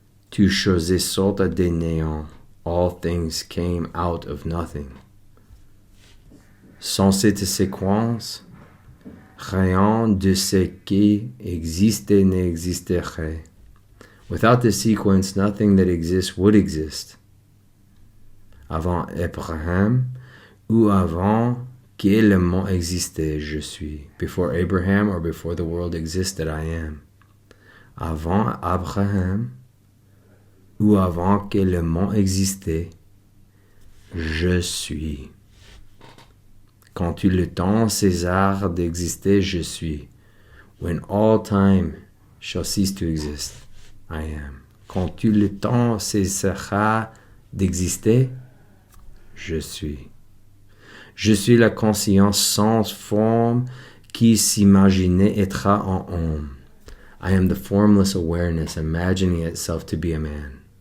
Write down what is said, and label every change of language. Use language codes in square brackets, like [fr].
[fr] Toute chose sorte de néant, [en] all things came out of nothing. [fr] Sans cette séquence, rien de ce qui existe n'existerait. [en] Without this sequence, nothing that exists would exist. [fr] Avant Abraham, ou avant que le monde existait, je suis. [en] Before Abraham or before the world existed, I am. [fr] Avant Abraham, ou avant que le monde existait, je suis. Quand tout le temps cessera d'exister, je suis. [en] When all time shall cease to exist, I am. [fr] Quand tout le temps cessera d'exister, je suis. Je suis la conscience sans forme qui s'imaginait être un homme. [en] I am the formless awareness imagining itself to be a man.